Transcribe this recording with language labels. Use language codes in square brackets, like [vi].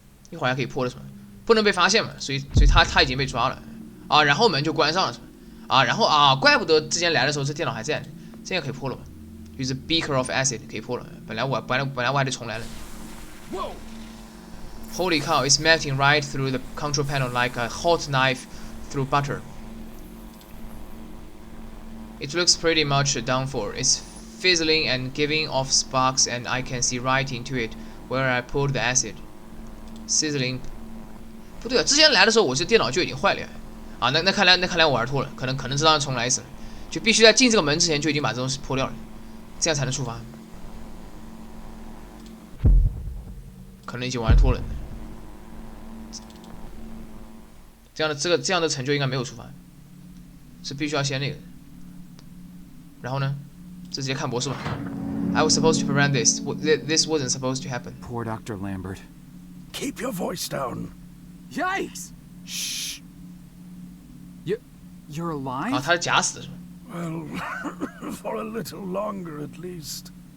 [zh] 一会儿还可以破了是吧？不能被发现嘛，所以他已经被抓了啊，然后门就关上了是吧？啊，然后啊，怪不得之前来的时候这电脑还在，这样可以破了吧？ [en] Use a beaker of acid [zh] 可以破了，本来我还得重来了。 [en] Holy cow! It's melting right through the control panel like a hot knife through butter. It looks pretty much done for. It's fizzling and giving off sparks, and I can see right into it where I poured the acid. Sizzling. [zh] 不对啊，之前来的时候我这电脑就已经坏了呀。啊，那看来我玩脱了，可能这让重来一次，就必须在进这个门之前就已经把这东西破掉了。这样才能触发，可能已经玩脱了。这样的成就应该没有触发，是必须要先那个。然后呢，直接看博士吧。 [en] I was supposed to prevent this. This wasn't supposed to happen. Poor Dr. Lambert. Keep your voice down. Yikes! Shh. You're alive? [zh] 啊，他是假死的是吧？ [en] Well, for a little longer at least.